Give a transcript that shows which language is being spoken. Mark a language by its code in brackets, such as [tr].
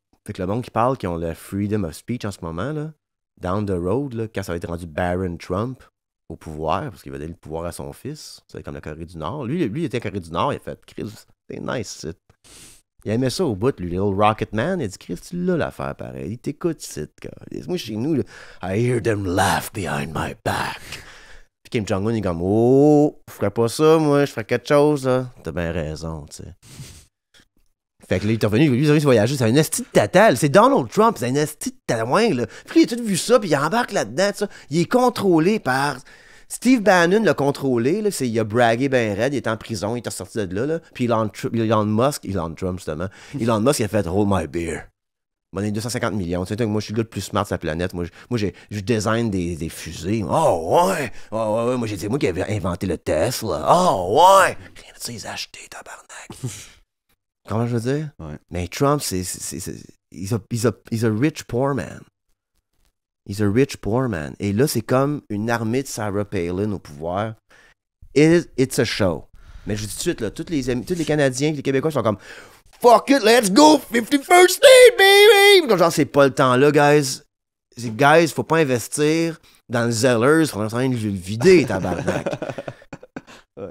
[fr] Fait que le monde qui parle, qui ont le [en] freedom of speech [fr] en ce moment, là, [en] down the road, [fr] là, quand ça va être rendu Baron Trump au pouvoir, parce qu'il va donner le pouvoir à son fils, c'est comme la Corée du Nord. Lui, il était à Corée du Nord, il a fait Chris, c'est nice, c'est. Il aimait ça au bout, lui, Little Rocket Man. Il a dit, Chris, tu l'as l'affaire pareil. Il t'écoute, c'est. Moi, chez nous, là, [en] I hear them laugh behind my back. [fr] Puis Kim Jong-un, il est comme, oh, je ferais pas ça, moi, je ferais quelque chose, là. T'as bien raison, tu sais. Fait que là, il est revenu, lui, il a voyagé, c'est un esti de tatal. C'est Donald Trump, c'est un esti de tatouin, là. Puis il a tout vu ça, puis il embarque là-dedans, ça. Il est contrôlé par. Steve Bannon l'a contrôlé, là. Il a bragué ben raide, il est en prison, il est sorti de là, là. Puis Elon Trump, justement. Elon Musk, il a fait [en] Hold my beer. [fr] On est 250 millions. Tu sais, moi, je suis le gars le plus smart de la planète. Moi, je design des fusées. Oh, ouais. Oh, ouais. Moi, c'est moi qui avais inventé le Tesla. Oh, ouais. Rien de ça, ils ont acheté, tabarnak. Comment je veux dire? Ouais. [en] Mais Trump, he's a rich poor man. He's a rich poor man. [fr] Et là, c'est comme une armée de Sarah Palin au pouvoir. [en] It's a show. [fr] Mais je dis tout de suite, là, tous les Canadiens, les Québécois sont comme [en] fuck it, let's go, 51st State, baby! [fr] Comme genre, c'est pas le temps là, guys. Guys, faut pas investir dans le Zellers, faut en train de le vider, tabarnak. Ouais.